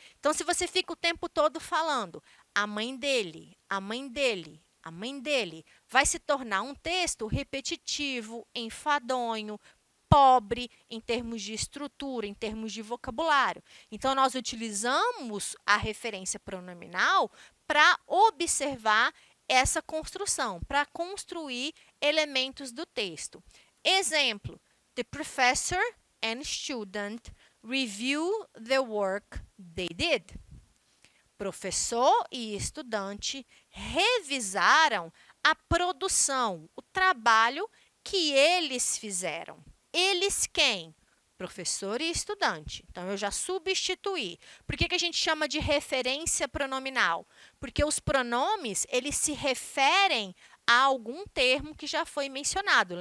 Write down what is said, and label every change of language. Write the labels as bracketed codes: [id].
[pt] Então, se você fica o tempo todo falando a mãe dele, a mãe dele, a mãe dele, vai se tornar um texto repetitivo, enfadonho, pobre em termos de estrutura, em termos de vocabulário. Então, nós utilizamos a referência pronominal para observar essa construção, para construir elementos do texto. [en] Exemplo: the professor and student review the work they did. [pt] Professor e estudante revisaram a produção, o trabalho que eles fizeram. Eles quem? Professor e estudante. Então, eu já substituí. Por que a gente chama de referência pronominal? Porque os pronomes, eles se referem a algum termo que já foi mencionado.